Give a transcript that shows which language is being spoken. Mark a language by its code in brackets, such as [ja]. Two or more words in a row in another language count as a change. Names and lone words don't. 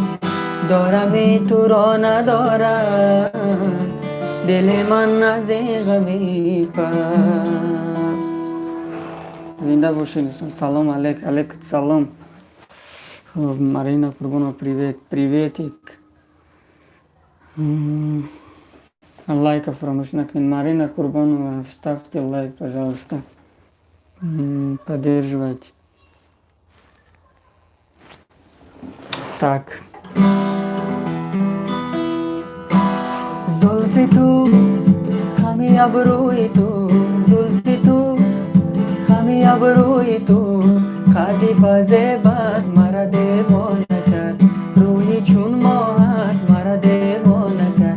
[tg] дорами туро надорад дили ман аз ин ғами паст. Зинда бошед дӯстон. Салом алейк. Алейкум салом. [ru] Марина Курбонова, привет. [tg] Приветик. Лайка фаромӯш накунед. [ru] Марина Курбонова, ставьте лайк, пожалуйста. Поддерживайте. Так. [tg] зулфи ту, ҳами абрӯи ту, зулфи ту, ҳами абрӯи ту, қадди пазебат мара девона кард, рӯҳи чун моҳат мара девона кард.